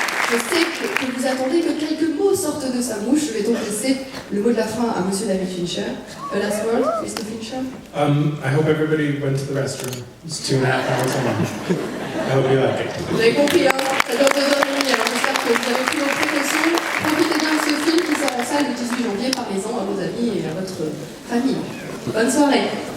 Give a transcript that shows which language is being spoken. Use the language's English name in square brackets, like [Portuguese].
[French] Je sais que vous attendez que quelques mots sortent de sa bouche. Je vais donc laisser le mot de la fin à Monsieur David Fincher. [English] A last word, Mr. Fincher. I hope everybody went to the restroom. It's 2.5 hours long. I hope you like it. [French] Vous avez compris, hein, ça dure 2h30, alors j'espère que vous avez pris vos précautions. Profitez bien de ce film qui sort en salle le 18 janvier. Parlez-en à vos amis et à votre famille. Bonne soirée.